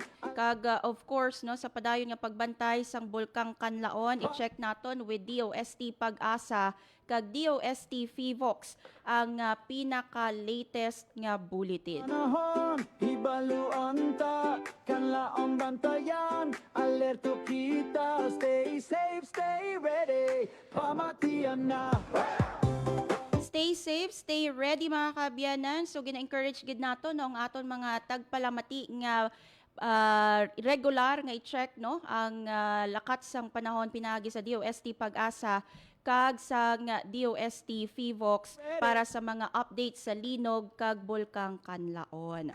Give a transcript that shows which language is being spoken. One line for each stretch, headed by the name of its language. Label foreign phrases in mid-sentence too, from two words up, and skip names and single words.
Hiligaynon: kag of course no sa padayon nga pagbantay sang bulkang Kanlaon, i-check naton with DOST Pag-asa kag DOST Fivox ang pinaka-latest nga bulletin. Nahon, hibaluan ta, kanlaon bantayan. Alerto kita,
English: stay safe, stay ready.
Hiligaynon: Pamatian na.
English: Stay safe, stay ready
Hiligaynon: mga kaabyanan. So gina-encourage gid nato no ang aton mga tagpalamati nga regular nga i-check no ang lakat sang panahon pinagi sa DOST Pag-asa kag sa DOST Fivox para sa mga updates sa linog kag bulkang Kanlaon.